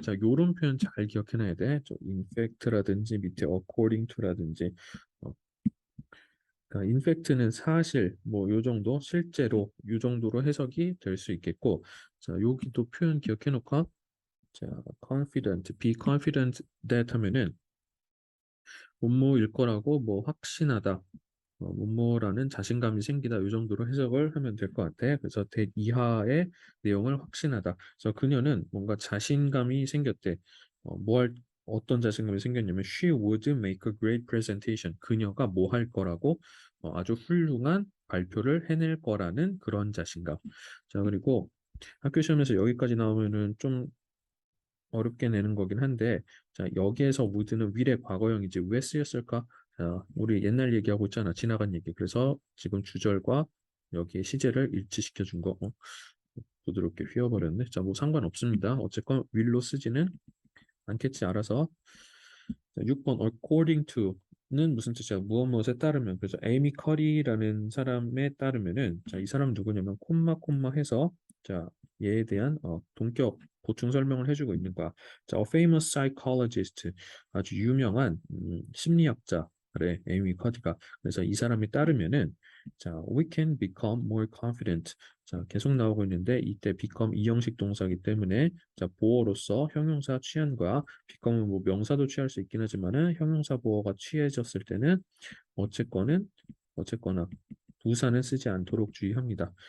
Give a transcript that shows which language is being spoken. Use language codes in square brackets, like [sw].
[ko] 자, 요런 표현 잘 기억해놔야 돼. in fact라든지 밑에 according to라든지 그러니까 in fact는 사실 뭐 요 정도 실제로 요 정도로 해석이 될 수 있겠고 자, 여기도 표현 기억해 놓고 자, confident, be confident that 하면은 뭐뭐일 거라고 뭐 확신하다 뭐뭐라는 자신감이 생기다 이 정도로 해석을 하면 될 것 같아. 그래서 대 이하의 내용을 확신하다. 그래서 그녀는 뭔가 자신감이 생겼대. 어떤 자신감이 생겼냐면 [en] she would make a great presentation. [ko] 그녀가 뭐 할 거라고 아주 훌륭한 발표를 해낼 거라는 그런 자신감. 자, 그리고 학교 시험에서 여기까지 나오면은 좀 어렵게 내는 거긴 한데 자 여기에서 would는 미래 과거형이지 왜 쓰였을까? 자 우리 옛날 얘기하고 있잖아 지나간 얘기 그래서 지금 주절과 여기에 시제를 일치시켜 준 거 부드럽게 휘어버렸네 자 뭐 상관없습니다 어쨌건 will로 쓰지는 않겠지 알아서 자, 6번 according to는 무슨 뜻이야 무엇 무엇에 따르면 그래서 에이미 커리라는 사람에 따르면은 자 이 사람 누구냐면 콤마 해서 자 얘에 대한 동격 보충 설명을 해주고 있는 거야. 자, [en] a famous psychologist [ko] 아주 유명한 심리학자 그래 에이미 커리가 그래서 이 사람에 따르면은 [en] 자, we can become more confident. [ko] 자, 계속 나오고 있는데 이때 become 이형식 동사이기 때문에 자, 보어로서 형용사 취한 거야. become은 뭐 명사도 취할 수 있긴 하지만은 형용사 보어가 취해졌을 때는 어쨌거나 부사는 쓰지 않도록 주의합니다.